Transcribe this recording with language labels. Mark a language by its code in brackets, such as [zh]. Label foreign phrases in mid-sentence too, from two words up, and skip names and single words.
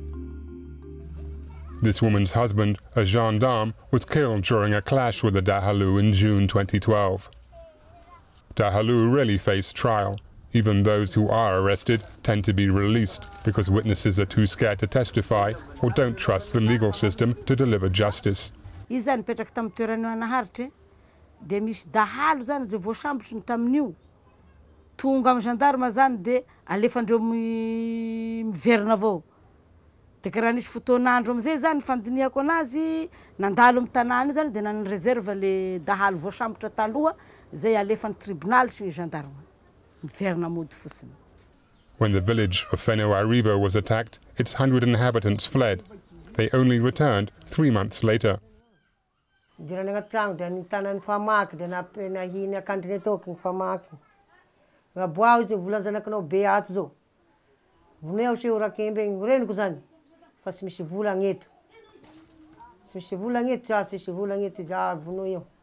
[en] This woman's husband, a gendarme, was killed during a clash with the dahalo in June 2012. Dahalo rarely face trial. Even those who are arrested tend to be released because witnesses are too scared to testify or don't trust the legal system to deliver justice. [mg] Izy zany nipetraka tamin'ny toerana naharitra dia misy dahalo zany zay voasambotry tamin'io tonga amin'ny gendarme zany dia alefandreo miverina avao. Dia karaha nisy fotoan'andro amizay zany fandinihako anazy nandalo amin'ny tanàna io zany dia nany [fr] réserve le [mg] dahalo voasambotra taloha zay alefan'ny tribunal sy gendarme miverina mody fotsiny. [en] When the village of Fenoarivo was attacked, its 100 inhabitants fled. They only returned 3 months later. [mg] Dirany agnaty tragno dia nitanany famaky dia nahiny akandriny atoky ny famaky. Ngaboao izy volan-janakanao be ato zao. Voneo se orakembe igny reniko zany fa sy misy vola agneto. Sy misy vola agneto ja sy misy vola agneto ja vono eo.